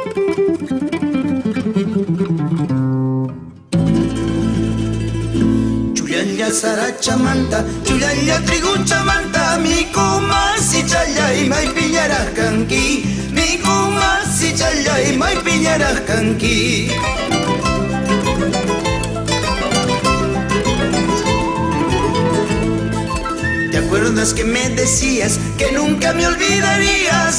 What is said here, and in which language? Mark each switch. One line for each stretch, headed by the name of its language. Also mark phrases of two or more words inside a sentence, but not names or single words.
Quechua: Chulalla sarachamanta, chulalla triguchamanta, mi kumasi challay may piñaras kanki, mi kumasi challay may piñaras kanki.
Spanish: ¿Te acuerdas que me decías que nunca me olvidarías?